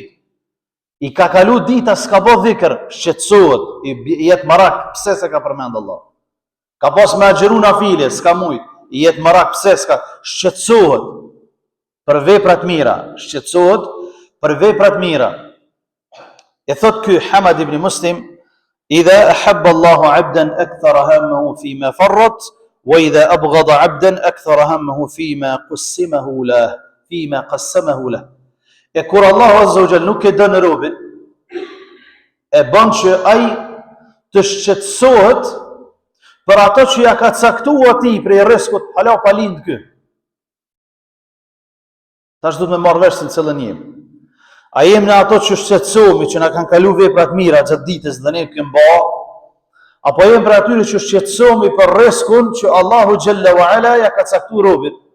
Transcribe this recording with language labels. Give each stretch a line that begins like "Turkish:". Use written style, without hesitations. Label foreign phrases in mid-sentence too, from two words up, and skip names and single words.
Albanian: I ka kalu dita s'ka bë dhikr, shqetësohet, i jet marak, pse se ka përmend Allah. Ka pas me agjëru nafile, s'ka mujt, i jet marak, pse s'ka, shqetësohet për veprat mira, shqetësohet për veprat mira. E thot ky Hamad ibn Muslim:
Arabic: "إذا أحب الله عبدا أكثر همه فيما فرط, وإذا أبغض عبدا أكثر همه فيما قسمه له."
Albanian: E kur Allahu
Arabic: عز وجل
Albanian: nuk e don robin, e bën që ai të shqetësohet për ato që ja ka caktuar atij prej rrezikut, hala pa lind ky. Tash duhet me marrë vesh se në cilën jemi. A jemi në ato që shqetësohemi, që na kanë kalu veprat mira gjatë ditës dhe ne kemi bë, apo jemi për atyre që shqetësohemi për rrezikun që Allahu
Arabic: جل وعلا
Albanian: ja ka caktuar robit.